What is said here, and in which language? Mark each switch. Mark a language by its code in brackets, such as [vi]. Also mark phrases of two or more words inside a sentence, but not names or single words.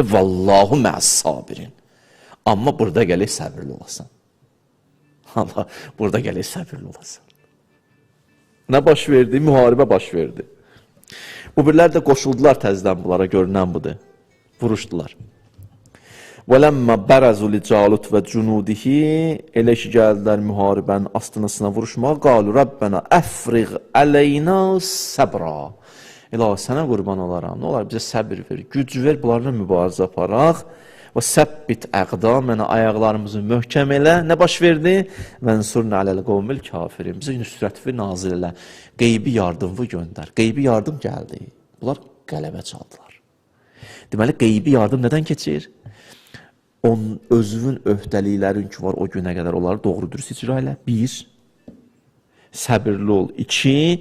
[ar] والله مع الصابرين. [az] Amma burada gələk səbirli olasan. Allah, burada gələk səbirli olasan. Nə baş verdi? Müharibə baş verdi. Bu birlər də qoşuldular təzdən bunlara, görünən budur. Vuruşdular. [ar] وَلَمَّا بَرَزُوا لِجَالُتْ وَجُنُودِهِ [az] elə ki, gəldilər müharibənin astınasına vuruşmağa, [ar] قَالُوا رَبَّنَا أَفْرِغْ عَلَيْنَا سَبْرًا [az] İlahi, sənə qurban olaram, nə olar bizə səbir ver, güc ver, bunlarla mübarizə aparaq və [ar] وثبت أقدامنا, [az] ayaqlarımızı möhkəm elə, nə baş verdi? [ar] وَنْصُرْنَا عَلَى الْقَوْمِ الْكَافِرِينَ [az] bizə nüsrətvi nazil elə, qeybi yardımı göndər, qeybi yardım gəldi, bunlar qələbə çaldılar. Deməli, qeybi yardım nədən keçir? Onun özünün öhdəliklərin ki var o günə qədər onları doğru dürüst icra elə. 1. Səbirli ol. 2.